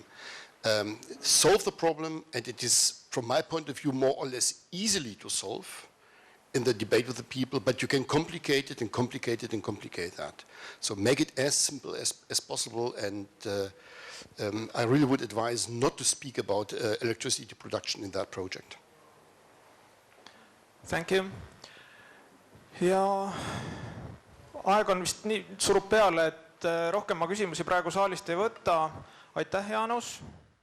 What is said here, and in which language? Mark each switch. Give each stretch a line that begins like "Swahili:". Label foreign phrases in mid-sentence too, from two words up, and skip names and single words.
English: Solve the problem, and it is, from my point of view, more or less easily to solve in the debate with the people, but you can complicate it and complicate it and complicate that. So make it as simple as possible, and I really would advise not to speak about electricity production in that project. Thank you.
Estonian: Ja aeg on vist nii surub peale, et rohkem ma küsimusi praegu saalist ei võta. Aitäh, Jaanus!